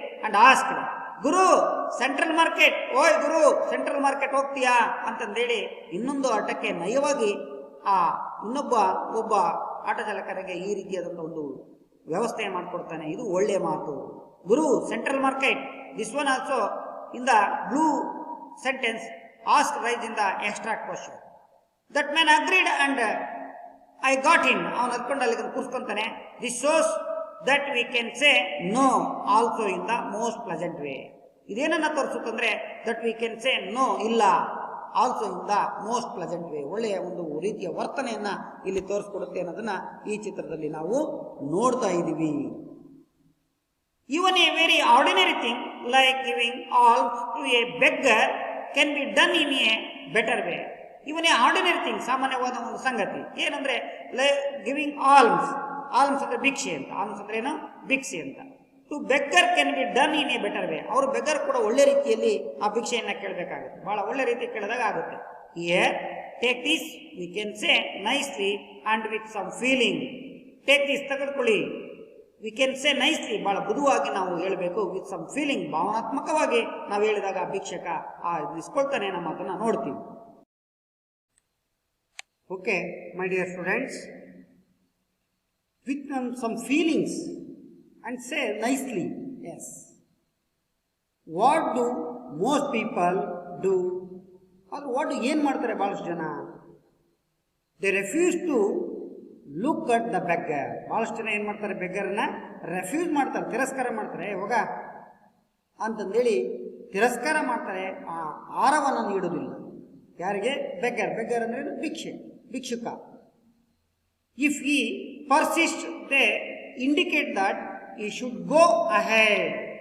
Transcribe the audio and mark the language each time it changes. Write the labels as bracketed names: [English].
[English] and asked, [Kannada] Guru central market, ಓಯ್ ಗುರು central market ಹೋಗ್ತೀಯಾ ಅಂತಂದೇಳಿ ಇನ್ನೊಂದು ಆಟಕ್ಕೆ ನಯವಾಗಿ ಆ ಒಬ್ಬ ಆಟೋ ಚಾಲಕರಿಗೆ ಈ ರೀತಿಯಾದಂಥ ಒಂದು ವ್ಯವಸ್ಥೆ ಮಾಡಿಕೊಡ್ತಾನೆ. ಇದು ಒಳ್ಳೆಯ ಮಾತು. [English] Guru central market. This one also in the blue sentence ask rice in the extract question. That man agreed and I got in. [Kannada] ಅವನು ಹತ್ಕೊಂಡು ಅಲ್ಲಿ ಕೂರ್ಸ್ಕೊಂತಾನೆ. [English] This shows that we can say no also in the most pleasant way. [Kannada] ಇದೇನನ್ನ ತೋರಿಸುತ್ತಂದ್ರೆ [English] that we can say no, ಇಲ್ಲ, also in the most pleasant way, [Kannada] ಒಳ್ಳೆಯ ಒಂದು ರೀತಿಯ ವರ್ತನೆಯನ್ನ ಇಲ್ಲಿ ತೋರಿಸ್ಕೊಡುತ್ತೆ ಅನ್ನೋದನ್ನ ಈ ಚಿತ್ರದಲ್ಲಿ ನಾವು ನೋಡ್ತಾ ಇದ್ದೀವಿ. [English] Even a very ordinary thing like giving alms to a beggar can be done in a better way. Even ordinary thing, [Kannada] ಸಾಮಾನ್ಯವಾದ ಒಂದು ಸಂಗತಿ ಏನಂದ್ರೆ [English] Giving alms. [Kannada] ಆಲ್ಮ್ಸ್ ಅಂದ್ರೆ ಭಿಕ್ಷೆ ಅಂತ. [English] Alms ಅಂದ್ರೆ ಏನು? ಭಿಕ್ಷೆ ಅಂತ. To beggar can be done in a better way. [Kannada] ಅವರು ಬೆಗ್ಗರ್ ಕೂಡ ಒಳ್ಳೆ ರೀತಿಯಲ್ಲಿ ಆ ಭಿಕ್ಷೆಯನ್ನ ಕೇಳಬೇಕಾಗುತ್ತೆ, ಬಹಳ ಒಳ್ಳೆ ರೀತಿ ಕೇಳಿದಾಗ ಆಗುತ್ತೆ. [English] Here take this we can say nicely and with some feeling. Take this [Kannada] ತೆಗೆದುಕೊಳ್ಳಿ, [English] we can say nicely, [Kannada] ಬಹಳ ಮೃದುವಾಗಿ ನಾವು ಹೇಳಬೇಕು, [English] with some feeling, [Kannada] ಭಾವನಾತ್ಮಕವಾಗಿ ನಾವು ಹೇಳಿದಾಗ ಭಿಕ್ಷಕ ಇಸ್ಕೊಳ್ತಾನೆ ನಮ್ಮ ಮಾತನ್ನ ನೋಡ್ತೀವಿ. [English] Okay my dear students, with some feelings and say nicely. Yes, what do most people do? or what [Kannada] ಏನು ಮಾಡ್ತಾರೆ ಬಹಳಷ್ಟು ಜನ? [English] they refuse to look at the beggar. [Kannada] ಬಹಳಷ್ಟು ಜನ ಏನು ಮಾಡ್ತಾರೆ? ಬೆಗ್ಗರ್ನ ರೆಫ್ಯೂಸ್ ಮಾಡ್ತಾರೆ, ತಿರಸ್ಕಾರ ಮಾಡ್ತಾರೆ. ಹೋಗ ಅಂತಂದೇಳಿ ತಿರಸ್ಕಾರ ಮಾಡ್ತಾರೆ, ಆ ಆಹಾರವನ್ನು ನೀಡುವುದಿಲ್ಲ. ಯಾರಿಗೆ? ಬೆಗ್ಗರ್. ಬೆಗ್ಗರ್ ಅಂದ್ರೆ ಭಿಕ್ಷೆ, ಭಿಕ್ಷುಕ. [English] If he persist they indicate that he should go ahead.